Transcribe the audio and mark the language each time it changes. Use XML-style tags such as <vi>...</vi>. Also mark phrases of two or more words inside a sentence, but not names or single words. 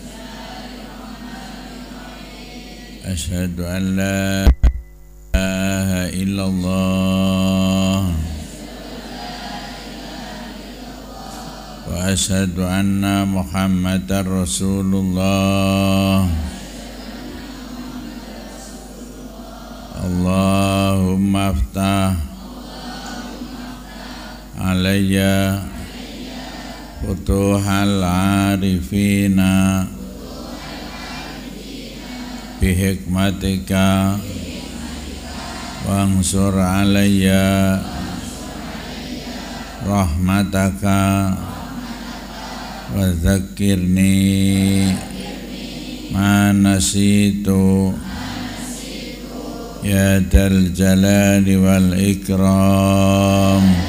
<ar>أشهد أن لا إله إلا الله وأشهد أن محمدا رسول الله. اللهم افتح علي فتوح العارفين بحكمتك وانشر علي رحمتك وذكرني ما نسيت يا ذا الجلال والإكرام.</ar>